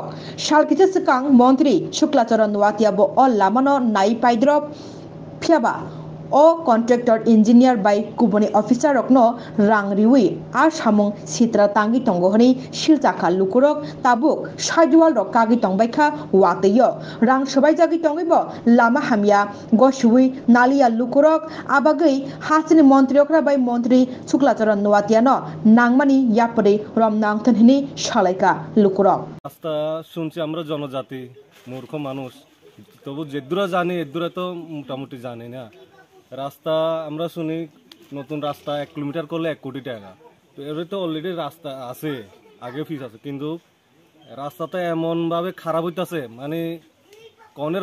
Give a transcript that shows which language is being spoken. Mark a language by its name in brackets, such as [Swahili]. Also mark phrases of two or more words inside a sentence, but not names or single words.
[Kok Borok] सालकिथे सिकां मन्त्री शुक्लाचरण वातियाबो अ लामानो नाय पाइद्रब फियाबा ओ [English] contractor engineer [Kok Borok] बाय कुबनि ऑफिसर रखनो रां रिवी आ सामुं सित्रा तांगि तंगोहनि शिलचाखा लुकुरक ताबुक साइडवाल रक कागि तंबायखा वातैयो रां सबायजागि तंगैबो लामा हामिया गसुई नालिया लुकुरक आबागै हासिनि मन्त्री अक्रा बाय मन्त्री शुक्लाचरण वातियानो नांगमानि यापरे रमनांथनहिनि सालायका लुकुरक [Bangla] রাস্তা শুনছি আমরা জনজাতি মূর্খ মানুষ তবু যেদুরা জানি এদুরা তো মোটামুটি জানি না রাস্তা আমরা শুনি নতুন রাস্তা 1 কিলোমিটার করলে 1 কোটি টাকা তো এর তো অলরেডি রাস্তা আছে আগে ফিস আছে কিন্তু রাস্তাটা এমন ভাবে খারাপ হইতাছে মানে কনের